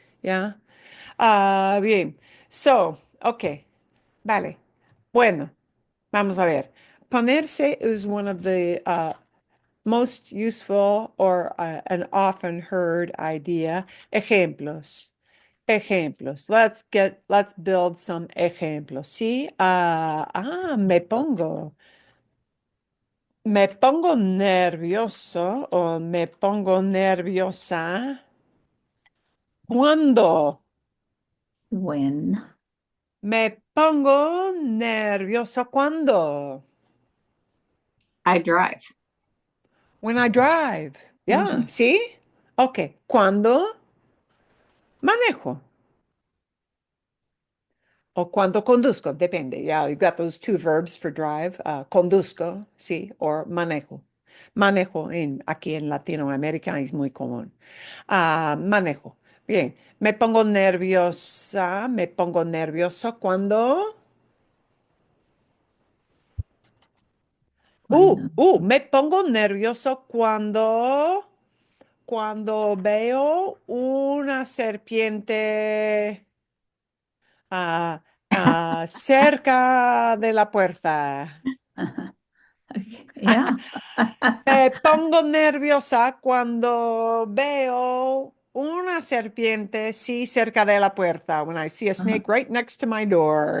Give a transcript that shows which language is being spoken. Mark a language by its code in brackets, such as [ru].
[en] Yeah. [es] Bien. [en] So, okay. [es] Vale. Bueno, vamos a ver. [en] Ponerse is one of the most useful or an often heard idea. Ejemplos. ejemplos. Let's build some ejemplos. [es] Sí, me pongo nervioso o me pongo nerviosa cuando [en] When. [es] me pongo nervioso cuando [en] I drive. when I drive. Yeah, [es] ¿sí? [en] Ok, [es] cuando manejo. O cuando conduzco, depende. [en] Yeah, you got those two verbs for drive. [es] Conduzco, sí, o manejo. Manejo aquí en Latinoamérica es muy común. Manejo. Bien, me pongo nerviosa, me pongo nervioso cuando... Cuando. Me pongo nervioso cuando veo una serpiente cerca de la puerta. [en] Okay. Yeah. [es] Me pongo nerviosa cuando veo una serpiente, sí, cerca de la puerta. [en] When I see a snake right next to my door,